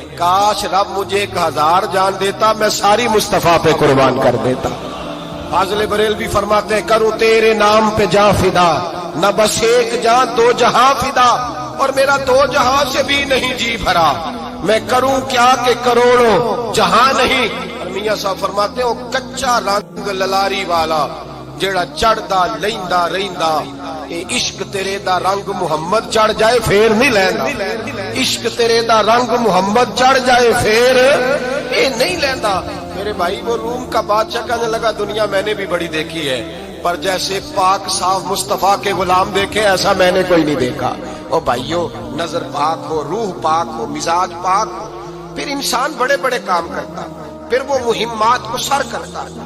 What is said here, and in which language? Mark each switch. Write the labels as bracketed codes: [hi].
[ur] کاش رب مجھے 1000 جان دیتا, میں ساری مصطفیٰ پہ قربان کر دیتا. فاضل بریلوی فرماتے ہیں کروں تیرے نام پہ جاں فدا, نہ بس ایک جان 2 جہاں فدا, اور میرا 2 جہاں سے بھی نہیں جی بھرا, میں کروں کیا کہ کروڑوں جہاں نہیں. میاں صاحب فرماتے ہیں [pa] کچا رنگ للاری والا جیڑا چڑھدا لیندا رہندا, اے عشق تیرے دا رنگ محمد چڑھ جائے پھر نہیں لیندا, عشق تیرے دا رنگ محمد چڑھ جائے پھر اے نہیں لیندا. [ur] میرے بھائی وہ روم کا بادشاہ کہنے لگا دنیا میں نے بھی بڑی دیکھی ہے, پر جیسے پاک صاف مصطفیٰ کے غلام دیکھے ایسا میں نے کوئی نہیں دیکھا. او بھائیو, نظر پاک ہو, روح پاک ہو, مزاج پاک ہو, پھر انسان بڑے بڑے کام کرتا, پھر وہ مہمات کو سر کرتا.